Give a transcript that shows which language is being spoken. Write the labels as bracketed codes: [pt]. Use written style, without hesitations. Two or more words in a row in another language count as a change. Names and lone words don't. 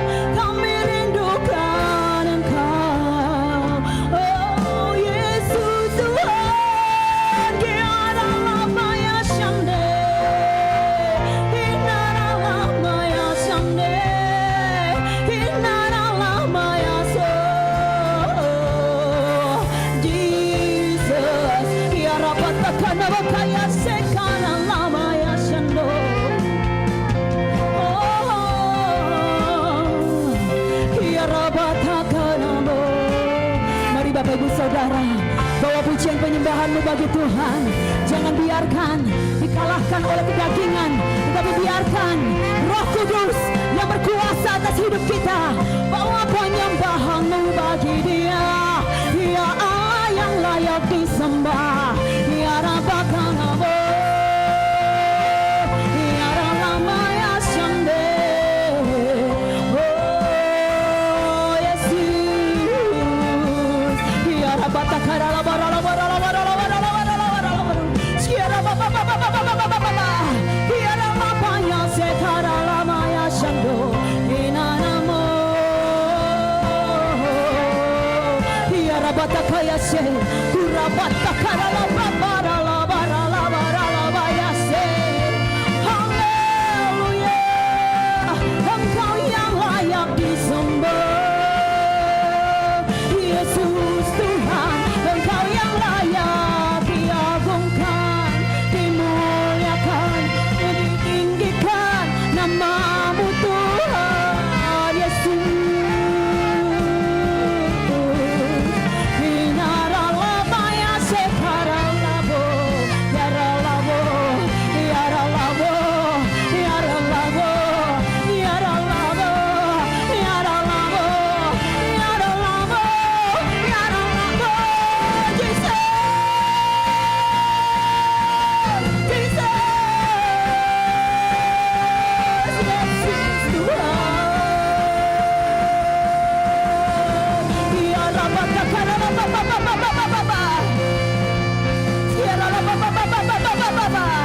[id] Kami rindukan Engkau, oh Yesus Tuhan. Kiara lama ya shande, hinara lama ya shande, hinara lama ya so. Jesus, kiara patakana bakaya sekana lama ya shando. Mari Bapak Ibu Saudara, bawa pujian penyembahan-Mu bagi Tuhan. Jangan biarkan dikalahkan oleh kedagingan, tetapi biarkan Roh Kudus yang berkuasa atas hidup kita. Bawa penyembahan-Mu bagi Dia. Dia Allah yang layak disembah. Dia Rabbakanabo, Dia Ramaya Shande. Oh Yesus, Dia Rabbatakara labara labara labara labara labara labara labara. Siara baba baba baba baba baba. Dia Ramaya Sekara Lamaya Shando. Inanamo. Dia Rabbatakaya se kurabata karala babara la bara la bara la baya se. Haleluya, Engkau yang layak disembah. Yesus Tuhan, Engkau yang layak diagungkan, dimuliakan, ditinggikan namamu Tuhan Yesus. Inaralabaya sekaralabo, yaralabo, yaralabo, yaralabo, yaralabo, yaralabo, yaralabo, yaralabo, Jesus, Jesus, Yesus Tuhan. Yarabaka karala baba baba baba baba. Yarala baba baba baba baba baba.